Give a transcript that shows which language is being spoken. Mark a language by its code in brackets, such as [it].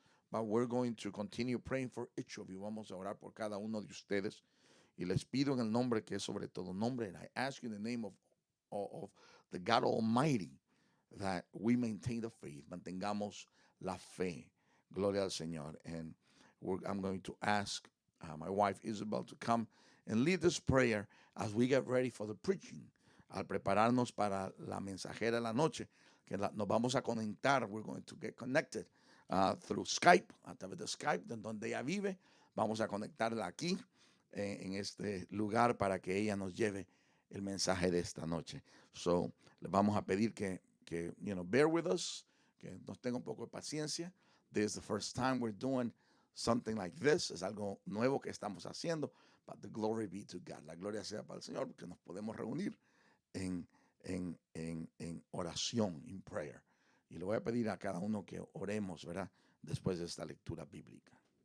[en] But we're going to continue praying for each of you. [es] Vamos a orar por cada uno de ustedes. Y les pido en el nombre que es sobre todo nombre. [en] And I ask you in the name of the God Almighty that we maintain the faith. [es] Mantengamos la fe. Gloria al Señor. [en] And I'm going to ask my wife Isabel to come and lead this prayer as we get ready for the preaching. [es] Al prepararnos para la mensajera de la noche, que nos vamos a conectar. [en] We're going to get connected through Skype, [es] a través de Skype, [en] de donde ella vive. [es] Vamos a conectarla aquí, en este lugar, para que ella nos lleve el mensaje de esta noche. So, le vamos a pedir que [en] bear with us, [es] que nos tenga un poco de paciencia. [en] This is the first time we're doing something like this. [es] Es algo nuevo que estamos haciendo. [en] But the glory be to God. [es] La gloria sea para el Señor, porque nos podemos reunir en en oración, en prayer. Y le voy a pedir a cada uno que oremos, ¿verdad? Después de esta lectura bíblica.